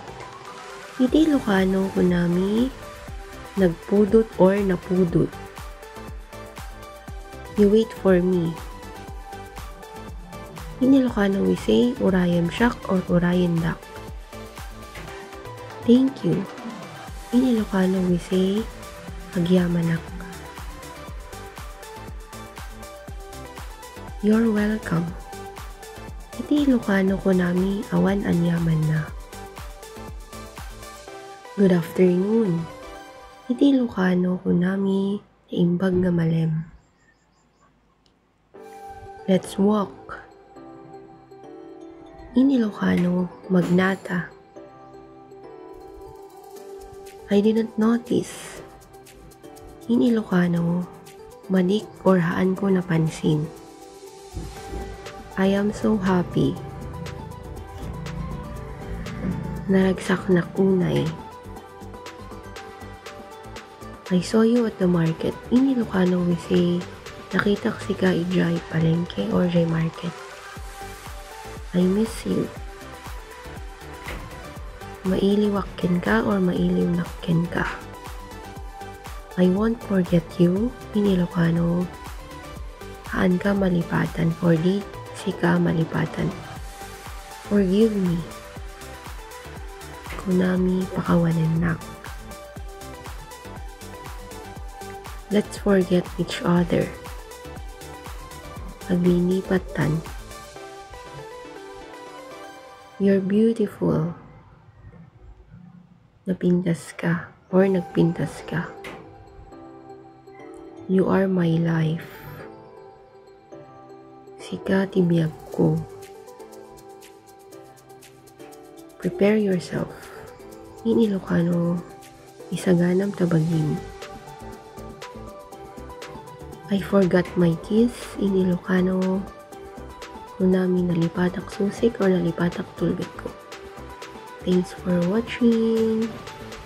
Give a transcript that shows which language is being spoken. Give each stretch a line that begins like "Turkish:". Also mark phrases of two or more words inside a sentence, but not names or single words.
Iloko: Iti Ilocano, kunami nagpudot or napudot.
English: You wait for me. In Ilocano, we say
Iloko: urayam siak
English: or
Iloko: urayan dak.
English: Thank you. In Ilocano, we say agyamanak. You're welcome.
Iloko: Iti Ilocano, kunami awan anyaman na.
English: Good afternoon.
Iloko: Iti Ilocano, kunami naimbag nga malem.
English: Let's walk.
Iloko: In Ilocano, magnata.
English: I didn't notice. In Ilocano,
Iloko: madik or haan ko napansin.
English: I am so happy.
Iloko: Naragsak na kunay.
English: I saw you at the market. In Ilocano, we say
Iloko: nakita si ka ijay palengke or jay market.
English: I miss you.
Iloko: Mailiwakken ka or mailiwnakken ka.
English: I won't forget you. In Ilocano,
Iloko: haan ka malipatan or di si ka malipatan.
English: Forgive me.
Iloko: Kunami pakawanan nak.
English: Let's forget each other. Aglinipatan. You're beautiful.
Iloko: Napintas ka or nagpintas ka.
English: You are my life.
Iloko: Sika tibiyag ko.
English: Prepare yourself. In Ilocano,
Iloko: isaganam tabagin.
English: I forgot my keys. In Ilocano,
Iloko: Unami nalipatak susik or nalipatak tulbit ko.
English: Thanks for watching.